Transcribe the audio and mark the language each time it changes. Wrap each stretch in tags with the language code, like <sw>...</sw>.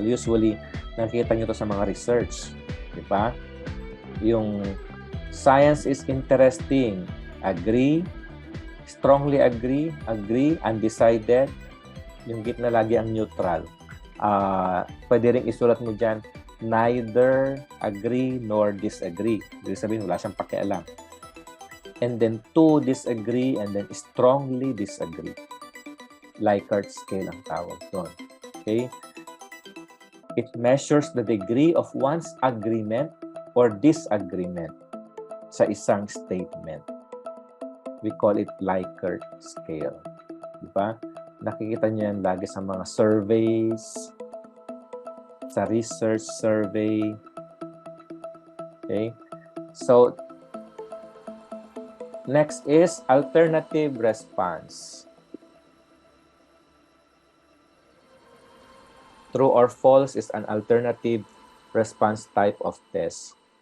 <tl>Usually, nakikita nyo to sa mga research. Diba? Yung</tl> <en>science is interesting. Agree, strongly agree, undecided.</en> <tl>Yung gitna lagi ang neutral. Pwede rin isulat mo dyan,</tl> <en>neither agree nor disagree.</en> <tl>Ibig sabihin, wala siyang pakialam.</tl> <en>And then, to disagree, and then strongly disagree.</en> <tl>Likert scale ang tawag doon.</tl> <en>Okay? It measures the degree of one's agreement or disagreement</en> <tl>sa isang statement.</tl> <en>We call it Likert scale.</en> <tl>Diba? Nakikita niyo yan lagi sa mga surveys, sa research survey.</tl> <en>Okay? So, next is alternative response. True or false is an alternative response type of test.</en>